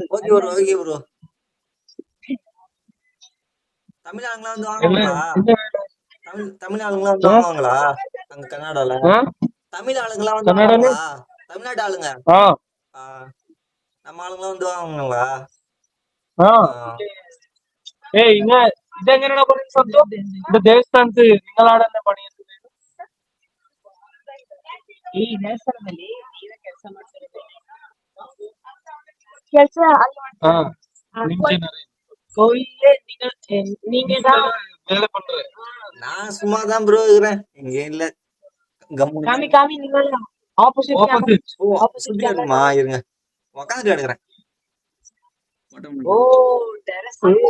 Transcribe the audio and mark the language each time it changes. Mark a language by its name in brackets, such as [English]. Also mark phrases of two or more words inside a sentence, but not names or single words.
[Tamil] ஓகே ப்ரோ. தமிழ் ஆளுங்களா வந்து வாங்குவாங்களா? தமிழ் ஆளுங்களா வந்து வாங்குவாங்களா அங்க கர்நாடகால? தமிழ் ஆளுங்களா வந்து வாங்குவாங்களா? தமிழ்நாட்டு ஆளுங்க. நம்ம ஆளுங்களா வந்து வாங்குவாங்களா? [Malayalam] ഇതെങ്ങനെയാണ് പറയുന്നത് ശബ്ദം? ഇവിടെ ദേവസ്ഥാനത്ത് നിങ്ങളാടെന്നെ പണിയുന്നത്? [Kannada] ಈ ದೇವಸ್ಥಾನದಲ್ಲಿ ನೀವೇ ಕೆಲಸ ಮಾಡ್ತಿರೋದು. ಕೆಲಸ ಅಲ್ಲಿ ಮಾಡ್ತೀರಾ? [Tamil] கோயிலே நீங்க தான் வேலை பண்ற? நான் சும்மா தான் ப்ரோ இருக்கிறேன். இங்க இல்ல. காமி நீங்க ஆப்போசிட் சுத்தி இருக்குமா? இருங்க, உக்காந்துட்டு எடுக்கிறேன். ஓ டெரஸ்